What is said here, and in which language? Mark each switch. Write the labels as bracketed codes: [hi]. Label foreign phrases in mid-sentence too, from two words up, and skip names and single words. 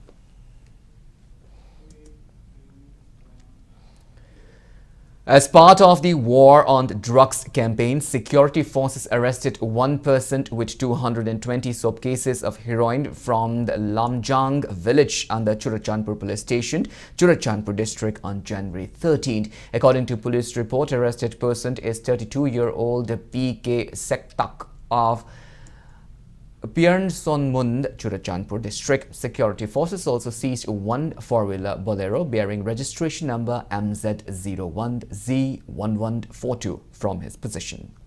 [en] As part of the war on drugs campaign, security forces arrested one person with 220 cases of heroin from the Lamjang village under Churachandpur police station, Churachandpur district on January 13th. According to police report, arrested person is 32-year-old P.K. Sektak of Piern Sonmund, Churachandpur district. Security forces also seized one four-wheeler Bolero bearing registration number MZ01Z1142 from his possession.